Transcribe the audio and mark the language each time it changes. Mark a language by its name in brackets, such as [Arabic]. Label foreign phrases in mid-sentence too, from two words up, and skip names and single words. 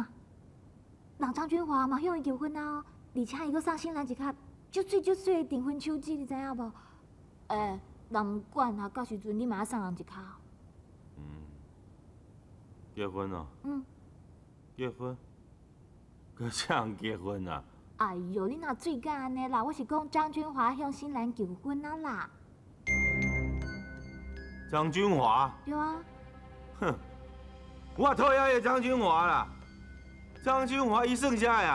[Min Nan Chinese] 人张俊华嘛向伊求婚啊，而且伊佮送新兰一卡足水的订婚手指，你知影无？人毋管啊，到时阵你嘛要送人一卡。结婚哦？结婚？佮啥人结婚啊？哎呦，你哪最敢安尼啦？我是讲张俊华向新兰求婚啊啦。张俊华？对啊。哼，我讨厌的张俊华啦！张俊华伊算啥呀？